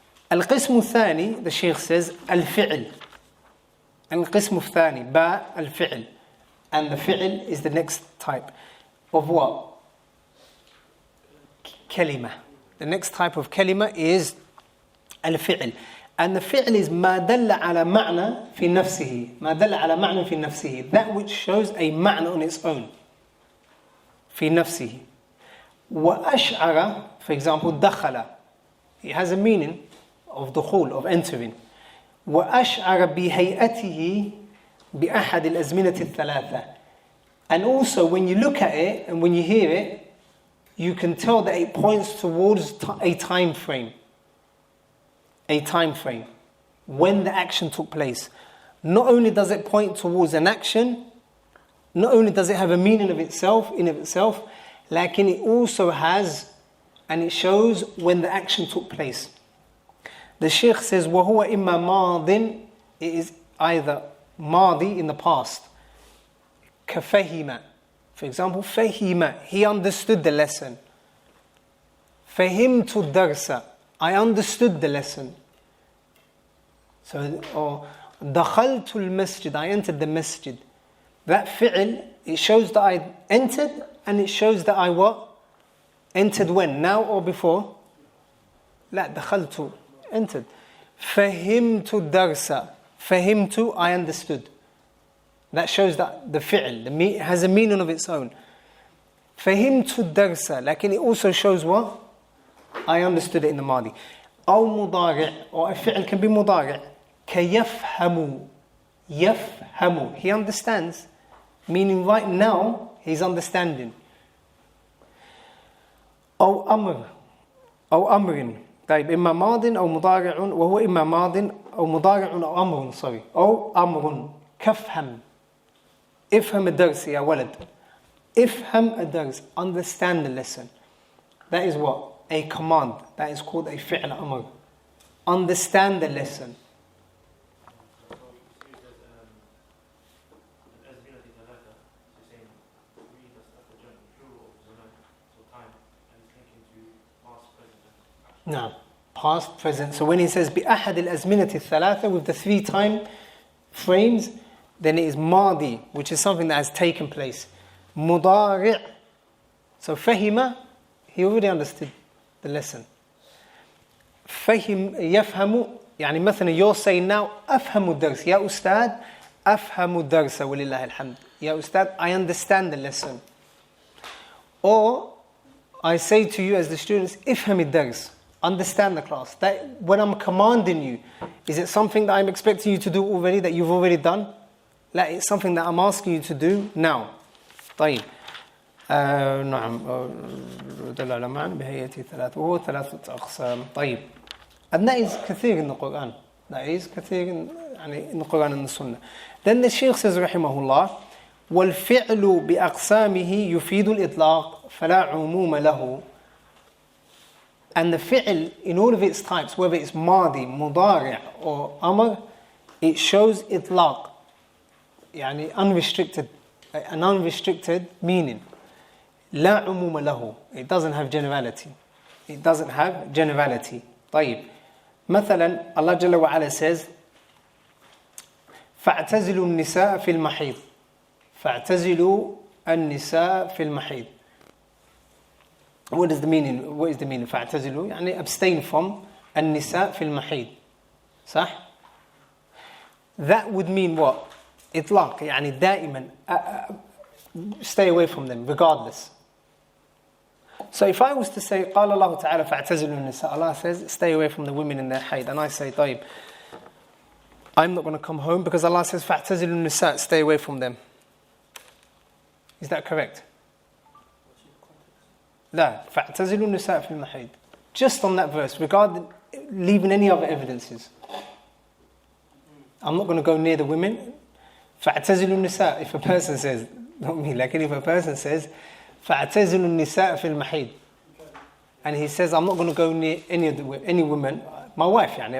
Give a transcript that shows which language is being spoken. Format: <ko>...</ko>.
<ar>القسم الثاني,</ar> <en>the Shaykh says,</en> <ar>الفعل. القسم الثاني, باء الفعل.</ar> <en>And the fi'l is the next type of what? Kalima. The next type of kalima is الفعل. And the fi'l is</en> <ar>ما دل على معنى في نفسه. ما دل على معنى في نفسه.</ar> <en>That which shows a معنى on its own.</en> <ar>في نفسه.</ar> <en>وأشعر, for example, دخل. It has a meaning of دخول, of entering.</en> <ar>وأشعر بهيئته بأحد الأزمنة الثلاثة.</ar> <en>And also when you look at it and when you hear it, you can tell that it points towards a time frame. A time frame. When the action took place. Not only does it point towards an action, not only does it have a meaning of itself, like it also has, and it shows when the action took place. The Shaykh says,</en> <ar>وَهُوَ إِمَّا مَاضٍ,</ar> <en>it is either madi in the past. كَفَهِمَ, for example, فَهِمَ, he understood the lesson.</en> <ar>فَهِمْتُ الدَّرْسَ,</ar> <en>I understood the lesson. So, or</en> <ar>دَخَلْتُ الْمَسْجِدِ,</ar> <en>I entered the masjid. That fi'l, it shows that I entered, and it shows that I what? Entered when? Now or before?</en> <ar>لا, دخلت, entered. فَهِمْتُ الدَّرْسَ, فَهِمْتُ,</ar> <en>I understood. That shows that the fi'l has a meaning of its own.</en> <ar>فَهِمْتُ الدَّرْسَ,</ar> <en>like it also shows what? I understood it in the madi.</en> <ar>أو مضارع,</ar> <en>or a fi'l can be مضارع. كَيَفْهَمُ, يَفْهَمُ, he understands. Meaning right now, he's understanding.</en> <ar>أو أمر, أو أمر. طيب إما ماض أو مضارع وهو إما ماض أو مضارع أو أمر أو أمر كفهم افهم الدرس يا ولد افهم الدرس,</ar> <en>understand the lesson. That is what? A command. That is called a fi'l amr. Understand the lesson. No, past, present. So when he says</en> <ar>بأحد الأزمنة الثلاثة,</ar> <en>with the three time frames, then it is ماضي, which is something that has taken place. مضارع. So فهم, he already understood the lesson.</en> <ar>فهم يفهم, يعني مثلا</ar> <en>you're saying now</en> <ar>أفهم الدرس يا أستاذ أفهم الدرس ولله الحمد. يا أستاذ,</ar> <en>I understand the lesson. Or I say to you as the students,</en> <ar>افهم الدرس,</ar> <en>understand the class. That when I'm commanding you, is it something that I'm expecting you to do already, that you've already done? Like it's something that I'm asking you to do now.</en> <ar>طيب. نعم. دل على معنى بهيئة ثلاثة وهو ثلاثة أقسام. طيب.</ar> <en>And that is كثير in the Quran. That is كثير in the Quran and the Sunnah. Then the Shaykh says</en> <ar>رحمه الله, والفعل بأقسامه يفيد الإطلاق فلا عموم له.</ar> <en>And the fi'l in all of its types, whether it's madi, mudari' or amr, it shows itlaq, يعني unrestricted, an unrestricted meaning.</en> <ar>لا عموم له,</ar> <en>it doesn't have generality. It doesn't have generality. طيب.</en> <ar>مثلا</ar> <en>Allah Jalla wa Ala says,</en> <ar>فاعتزلوا النساء في المحيض. فاعتزلوا النساء في المحيض.</ar> <en>What is the meaning? What is the meaning?</en> <ar>فاعتزلوا, يعني</ar> <en>abstain from</en> <ar>النساء في المحيض.</ar> <en>صح? That would mean what?</en> <ar>إطلاق, يعني دائما</ar> <en>stay away from them regardless. So if I was to say</en> <ar>قال الله تعالى فاعتزلوا النساء,</ar> <en>Allah says stay away from the women in their haid, and I say طيب, I'm not going to come home because Allah says فاعتزلوا النساء, stay away from them. Is that correct?</en> <ar>لا, فاعتزلوا النساء في المحيض.</ar> <en>Just on that verse, regarding leaving any other evidences. I'm not going to go near the women.</en> <ar>فاعتزلوا النساء.</ar> <en>If a person says, not me, like if a person says</en> <ar>فاعتزلوا النساء في المحيض.</ar> <en>and he says, I'm not going to go near any woman, my wife, yani.</en>